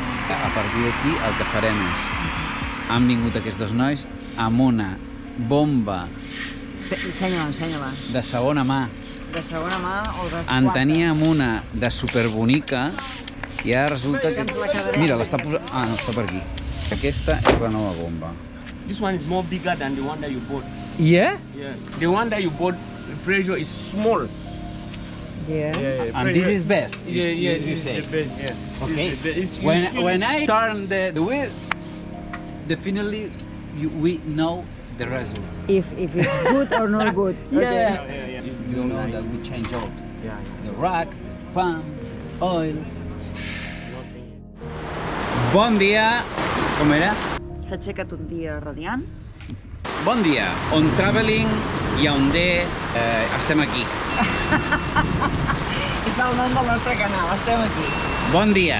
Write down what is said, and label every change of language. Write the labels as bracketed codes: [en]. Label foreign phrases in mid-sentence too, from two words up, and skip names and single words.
[ca] A partir d'aquí el que farem és... Han vingut aquests dos nois amb una bomba... Ensenya-la. De segona mà. De segona mà o de quarta? En teníem una de superbonica i ara resulta que... Mira, l'està posant... Ah, no, està per aquí. Aquesta és la nova bomba. [en] This one is more bigger than the one that you bought. Yeah? Yeah. The one that you bought, the pressure is small. Yeah. And this is best, Yeah, you say. The best, yes. Okay. It's When I turn the wheel, definitely we know the result. If it's good or not good. Yeah. Yeah. You know that we change all. Yeah. The rack, pump, oil. [ca] Bon dia. Com era? S'ha aixecat un dia radiant. Bon dia. On Traveling, Yaoundé, estem aquí. És el nom del nostre canal, estem aquí. Bon dia.